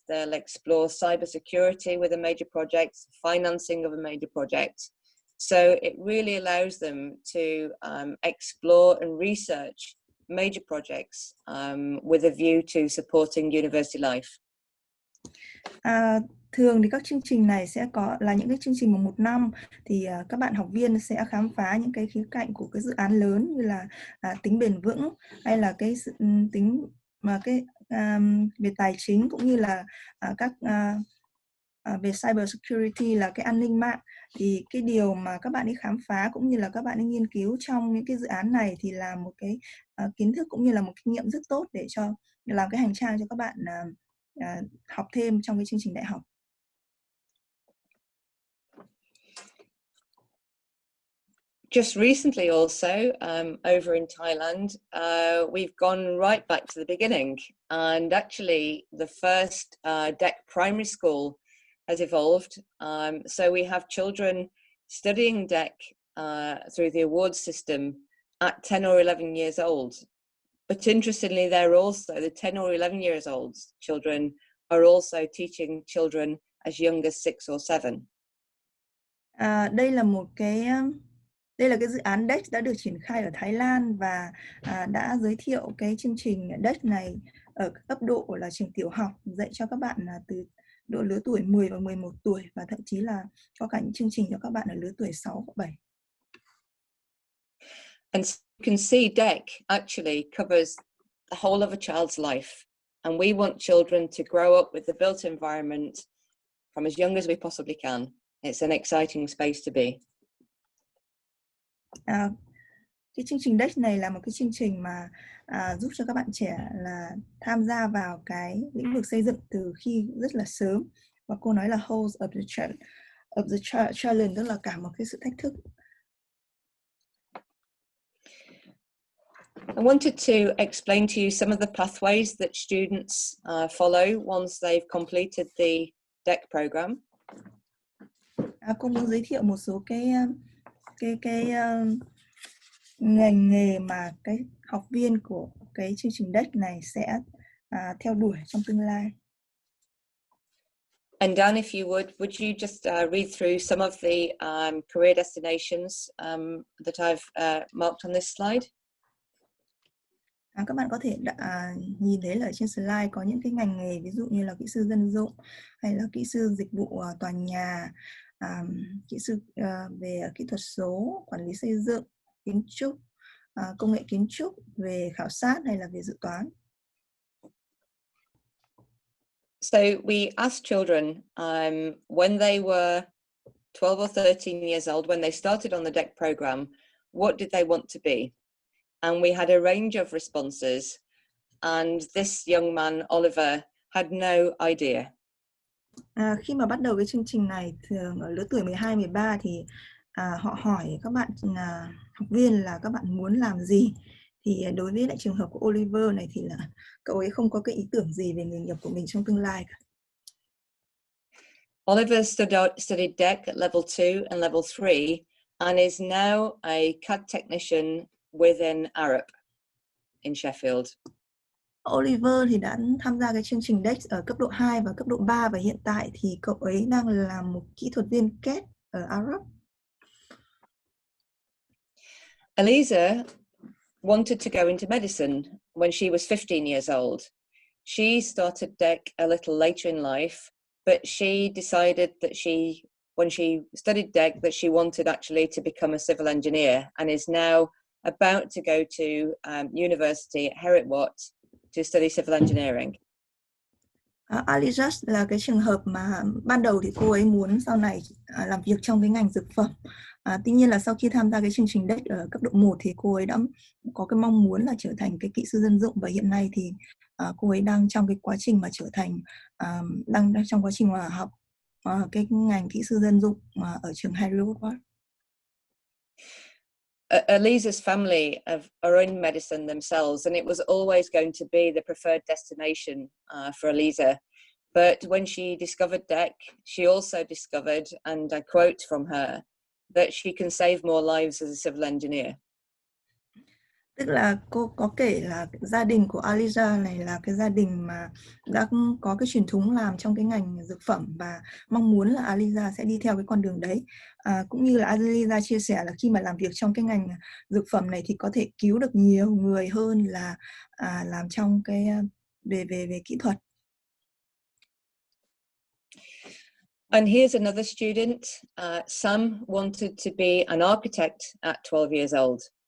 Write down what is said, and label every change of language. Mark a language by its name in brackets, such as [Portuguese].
[English] They'll explore cybersecurity with a major project, financing of a major project. So it really allows them to explore and research major projects with a view to supporting university life. [Vietnamese] Thường thì các chương trình này sẽ có là những cái chương trình một năm, thì các bạn học viên sẽ khám phá những cái khía cạnh của cái dự án lớn, như là tính bền vững, hay là cái tính mà về tài chính, cũng như là về cyber security là cái an ninh mạng. Thì cái điều mà các bạn ấy khám phá cũng như là các bạn ấy nghiên cứu trong những cái dự án này thì là một cái kiến thức cũng như là một kinh nghiệm rất tốt để làm cái hành trang cho các bạn học thêm trong cái chương trình đại học. [English] Just recently also, over in Thailand, we've gone right back to the beginning, and actually the first DEC primary school has evolved. So we have children studying DEC through the awards system at 10 or 11 years old. But interestingly, the 10 or 11 years old children are also teaching children as young as 6 or 7. [Vietnamese] Đây là cái dự án DEC đã được triển khai ở Thái Lan, và đã giới thiệu cái chương trình DEC này ở cấp độ là trường tiểu học, dạy cho các bạn từ độ lứa tuổi 10 và 11 tuổi, và thậm chí là có cả những chương trình cho các bạn ở lứa tuổi 6 và 7. [English] And you can see DEC actually covers the whole of a child's life, and we want children to grow up with the built environment from as young as we possibly can. It's an exciting space to be. [Vietnamese] Cái chương trình DEC này là một cái chương trình mà giúp cho các bạn trẻ là tham gia vào cái lĩnh vực xây dựng từ khi rất là sớm, và cô nói là [English] whole of the challenge, [Vietnamese] tức là cả một cái sự thách thức. [English] I wanted to explain to you some of the pathways that students follow once they've completed the DEC program. [Vietnamese] Cô muốn giới thiệu một số cái ngành nghề mà cái học viên của cái chương trình DEC này sẽ theo đuổi trong tương lai. [English] And Dan, if you would you just read through some of the career destinations that I've marked on this slide? [Vietnamese] Các bạn có thể nhìn thấy là ở trên slide có những cái ngành nghề, ví dụ như là kỹ sư dân dụng, hay là kỹ sư dịch vụ tòa nhà, kỹ sư về kỹ thuật số, quản lý xây dựng, kiến trúc, công nghệ kiến trúc, về khảo sát hay là về dự toán. [English] So we asked children when they were 12 or 13 years old, when they started on the DEC program, what did they want to be? And we had a range of responses. And this young man, Oliver, had no idea. [Vietnamese] Khi mà bắt đầu cái chương trình này, thường ở lứa tuổi 12, 13 thì họ hỏi các bạn học viên là các bạn muốn làm gì. Thì đối với lại trường hợp của Oliver này thì là cậu ấy không có cái ý tưởng gì về nghề nghiệp của mình trong tương lai cả. [English] Oliver studied DEC at level 2 and level 3 and is now a CAD technician within Arup in Sheffield. [Vietnamese] Oliver thì đã tham gia cái chương trình DEC ở cấp độ 2 và cấp độ 3 và hiện tại thì cậu ấy đang là một kỹ thuật viên CAD ở Arup. [English] Eliza wanted to go into medicine when she was 15 years old. She started DEC a little later in life, but she decided that when she studied DEC, that she wanted actually to become a civil engineer and is now about to go to university at Heriot-Watt to study civil engineering. [Vietnamese] Aliza là cái trường hợp mà ban đầu thì cô ấy muốn sau này làm việc trong cái ngành dược phẩm. Tuy nhiên là sau khi tham gia cái chương trình DEC ở cấp độ 1 thì cô ấy đã có cái mong muốn là trở thành cái kỹ sư dân dụng, và hiện nay thì cô ấy đang trong cái quá trình mà trở thành đang trong quá trình mà học cái ngành kỹ sư dân dụng ở trường Heriot-Watt. [English] Eliza's family are in medicine themselves, and it was always going to be the preferred destination for Eliza. But when she discovered DEC, she also discovered, and I quote from her, that she can save more lives as a civil engineer. [Vietnamese] Tức là cô có kể là gia đình của Aliza này là cái gia đình mà đã có cái truyền thống làm trong cái ngành dược phẩm và mong muốn là Aliza sẽ đi theo cái con đường đấy. Cũng như là Aliza chia sẻ là khi mà làm việc trong cái ngành dược phẩm này thì có thể cứu được nhiều người hơn là làm trong cái về kỹ thuật. [English] And here's another student. Sam wanted to be an architect at 12 years old.